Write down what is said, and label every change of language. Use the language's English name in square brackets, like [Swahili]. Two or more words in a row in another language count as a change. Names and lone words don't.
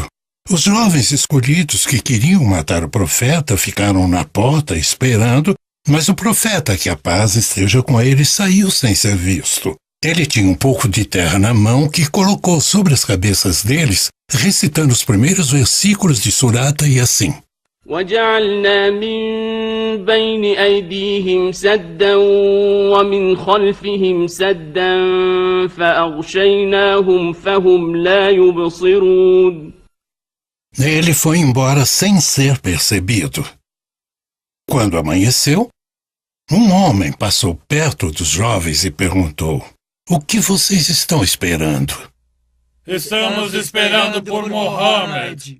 [Portuguese] Os jovens escolhidos que queriam matar o profeta ficaram na porta esperando, mas o profeta, que a paz esteja com ele, saiu sem ser visto. Ele tinha um pouco de terra na mão que colocou sobre as cabeças deles, recitando os primeiros versículos de Surata e assim: [Arabic] وجعلنا من بين أيديهم سدا ومن خلفهم سدا فأغشيناهم فهم لا يبصرون. [Portuguese] Ele foi embora sem ser percebido. Quando amanheceu, um homem passou perto dos jovens e perguntou: o que vocês estão esperando? Estamos esperando por Mohammed.